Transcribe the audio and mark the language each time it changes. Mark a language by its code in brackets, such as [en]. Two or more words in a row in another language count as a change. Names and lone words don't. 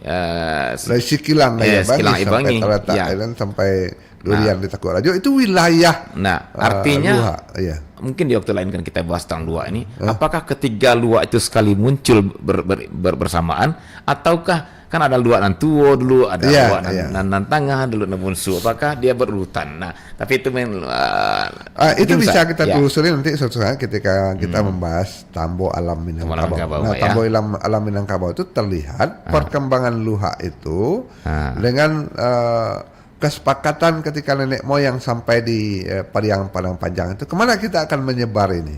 [id] dari Sikilang Aibangi sampai sampai Durian di Takuk Rajo itu wilayah. Nah, artinya Luhak, mungkin di waktu lain kan kita bahas tentang Luak ini. Apakah ketiga Luak itu sekali muncul bersamaan, ataukah kan ada Luak Nantuo dulu, ada Luak Nan Tangah, dulu Nabunsu. Apakah dia berurutan? Nah, tapi itu itu bisa kita telusuri nanti suatu saat ketika kita membahas Tambo Alam Minangkabau. Nah, Tambo Alam Minangkabau itu terlihat perkembangan Luhak itu dengan kesepakatan ketika nenek moyang sampai di Pariang Padang Panjang itu kemana kita akan menyebar ini.